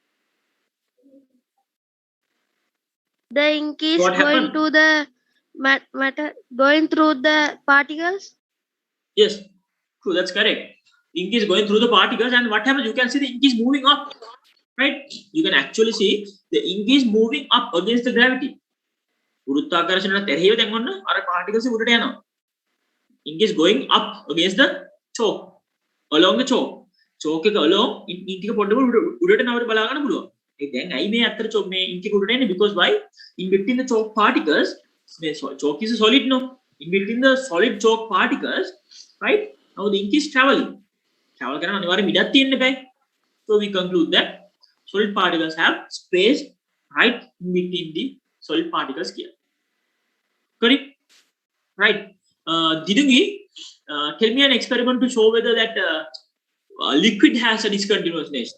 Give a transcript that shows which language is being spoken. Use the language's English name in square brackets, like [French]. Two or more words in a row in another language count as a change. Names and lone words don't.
[English] The ink is What going happened? to the matter, going through the particles. Yes, true. That's correct. Ink is going through the particles, and what happens? You can see the ink is moving up, right? You can actually see the ink is moving up against the gravity. [Sinhala] ගුරුත්වාකර්ෂණයට එරෙහිව දැන් ඔන්න අර particles උඩට යනවා. [English] Ink is going up against the chalk, along the chalk. [Sinhala] Chalk එක along ink එක පොඩ්ඩක් උඩට නවර බලා ගන්න පුළුවන්. ඒ දැන් ඇයි මේ අතර chalk මේ ink එක උඩට එන්නේ? [English] Because why? In between the chalk particles, chalk is a solid, no? In between the solid chalk particles, right? Now the ink is traveling. [Sinhala] Travel කරන අනිවාර්යෙන් ඉඩක් තියෙන්න බෑ. [English] So we conclude that solid particles have space right in between the solid particles here. Correct? Right. Didungi, tell me an experiment to show whether that liquid has a discontinuous nature.